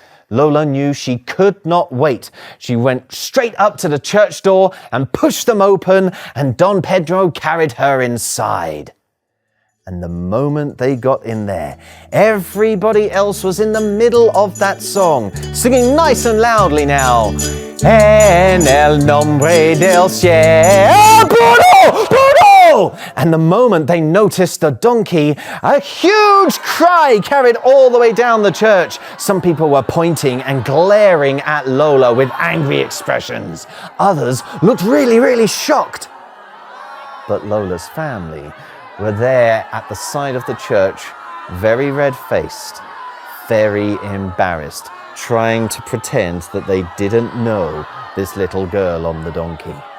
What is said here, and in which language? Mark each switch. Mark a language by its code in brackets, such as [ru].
[en] Lola knew she could not wait. She went straight up to the church door and pushed them open, and Don Pedro carried her inside. And the moment they got in there, everybody else was in the middle of that song, singing nice and loudly now. [es] En el nombre del cielo, Bruno, Bruno! [en] And the moment they noticed the donkey, a huge cry carried all the way down the church. Some people were pointing and glaring at Lola with angry expressions. Others looked really shocked. But Lola's family were there at the side of the church, very red-faced, very embarrassed, trying to pretend that they didn't know this little girl on the donkey.